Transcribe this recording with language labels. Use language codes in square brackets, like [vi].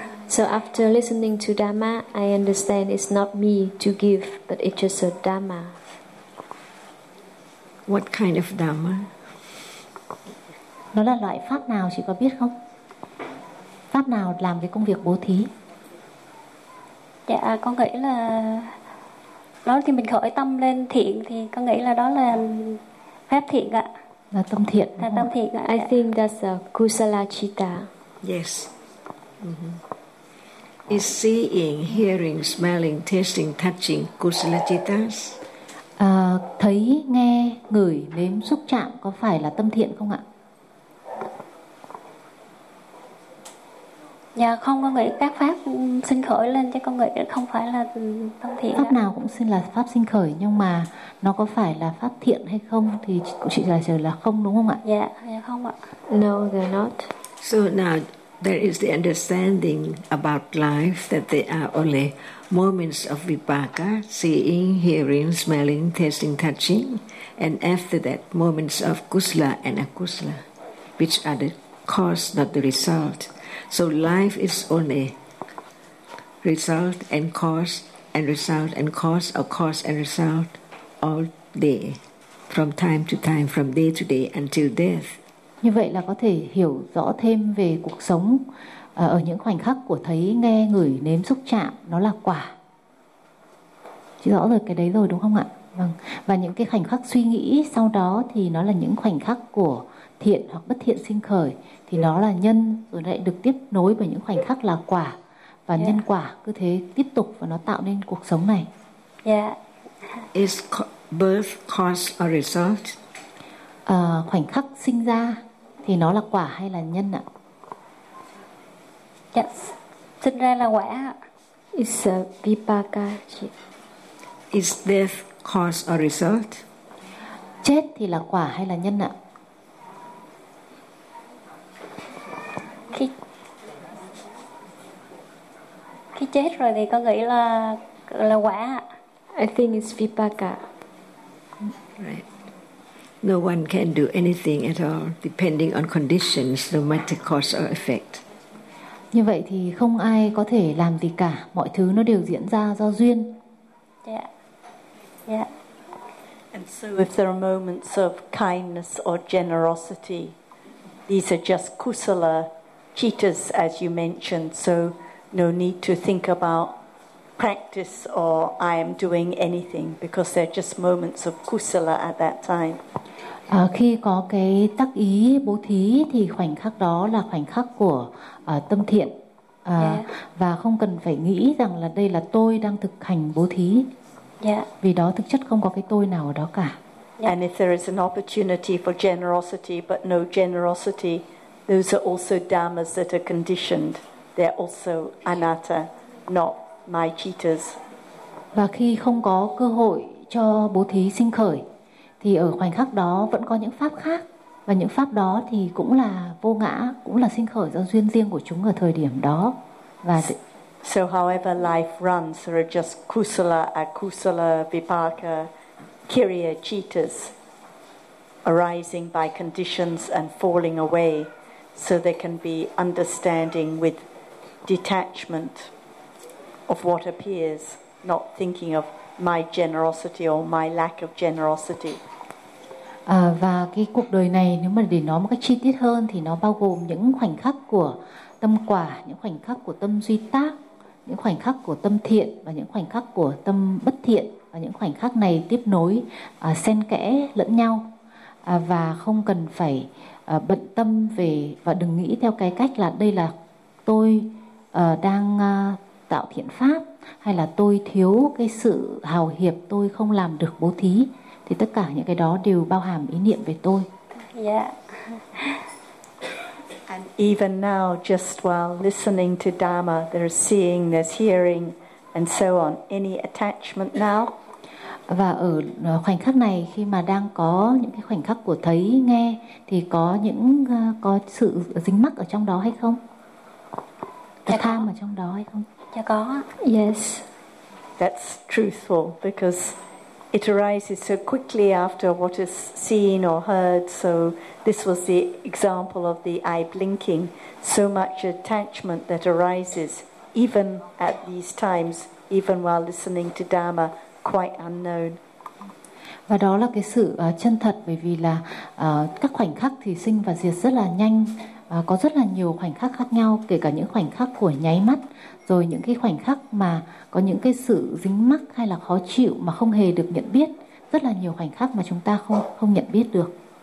[en] So after listening to Dharma, I understand it's not me to give, but it's just a Dharma. What kind of Dharma? [vi] Nó là loại pháp nào chị có biết không? Pháp nào làm cái công việc bố thí? Dạ, con nghĩ là đó thì mình khởi tâm lên thiện thì con nghĩ là đó là phép thiện ạ. Là tâm thiện. Là tâm thiện ạ. [en] I think that's a kusala citta. Yes. Mm-hmm. Is seeing, hearing, smelling, tasting, touching kusala cittas? [vi] Thấy, nghe, ngửi, nếm, xúc chạm có phải là tâm thiện không ạ? Dạ không, con nghĩ các pháp sinh khởi lên chứ con nghĩ không phải là tâm thiện. Pháp nào cũng xin là pháp sinh khởi, nhưng mà nó có phải là pháp thiện hay không thì chị trả lời là không, đúng không ạ? Dạ, dạ không ạ. [en] No, they're not. So now there is the understanding about life that they are only moments of vipaka, seeing, hearing, smelling, tasting, touching, and after that moments of kusala and akusala, which are the cause, not the result. So life is only result and cause and result and cause or cause and result all day, from time to time, from day to day until death. [vi] Như vậy là có thể hiểu rõ thêm về cuộc sống ở những khoảnh khắc của thấy, nghe, ngửi, nếm, xúc chạm, nó là quả. Chị rõ rồi cái đấy rồi đúng không ạ? Vâng. Và những cái khoảnh khắc suy nghĩ sau đó thì nó là những khoảnh khắc của thiện hoặc bất thiện sinh khởi, thì nó là nhân, rồi lại được tiếp nối bởi những khoảnh khắc là quả. Và nhân quả cứ thế tiếp tục và nó tạo nên cuộc sống này. [en] Yeah. Is birth cause or result? [vi] Khoảnh khắc sinh ra thì nó là quả hay là nhân ạ? [en] Yes. [vi] Sinh ra là quả. [en] Is a vipaka. Is death cause or result? [vi] Chết thì là quả hay là nhân ạ? Khi chết rồi thì con nghĩ là quả. [en] I think it's vipaka. Right. No one can do anything at all depending on conditions, no matter cause or effect. [vi] Như vậy thì không ai có thể làm gì cả, mọi thứ nó đều diễn ra do duyên. [en] Yeah. Yeah. And so if there are moments of kindness or generosity, these are just kusala cittas, as you mentioned, so no need to think about practice or I am doing anything, because they're just moments of kusala at that time. [vi] Khi có cái tác ý bố thí thì khoảnh khắc đó là khoảnh khắc của tâm thiện. Và không cần phải nghĩ rằng là đây là tôi đang thực hành bố thí. [en] Yeah. [vi] Vì đó thực chất không có cái tôi nào ở đó cả. [en] Yeah. And if there is an opportunity for generosity but no generosity, those are also dhammas that are conditioned. They're also anatta, not my cittas. [vi] Và khi không có cơ hội cho bố thí sinh khởi thì ở khoảnh khắc đó vẫn có những pháp khác, và những pháp đó thì cũng là vô ngã, cũng là sinh khởi do duyên riêng của chúng ở thời điểm đó. Và [en] so however life runs, there are just kusala, akusala, vipaka, kriya, cittas arising by conditions and falling away, so there can be understanding with detachment of what appears, not thinking of my generosity or my lack of generosity. [vi] Và cái cuộc đời này, nếu mà để nói một cách chi tiết hơn, thì nó bao gồm những khoảnh khắc của tâm quả, những khoảnh khắc của tâm duy tác, những khoảnh khắc của tâm thiện và những khoảnh khắc của tâm bất thiện. Và những khoảnh khắc này tiếp nối, xen kẽ lẫn nhau. Và không cần phải bận tâm về, và đừng nghĩ theo cái cách là đây là tôi đang tạo thiện pháp, hay là tôi thiếu cái sự hào hiệp, tôi không làm được bố thí. Thì tất cả những cái đó đều bao hàm ý niệm về tôi. [en] Yeah. And even now, just while listening to Dhamma, there's seeing, there's hearing, and so on. Any attachment now? [vi] Và ở khoảnh khắc này, khi mà đang có những cái khoảnh khắc của thấy, nghe, thì có những có sự dính mắc ở trong đó hay không? Có tham ở trong đó hay không? Dạ có. [en] Yes. That's truthful, because it arises so quickly after what is seen or heard. So this was the example of the eye blinking. So much attachment that arises even at these times, even while listening to Dhamma, quite unknown. [vi] Và đó là cái sự chân thật, bởi vì là các khoảnh khắc thì sinh và diệt rất là nhanh. Có rất là nhiều khoảnh khắc khác nhau, kể cả những khoảnh khắc của nháy mắt, rồi những cái khoảnh khắc mà có những cái sự dính mắc hay là khó chịu mà không hề được nhận biết, rất là nhiều khoảnh khắc mà chúng ta không nhận biết được.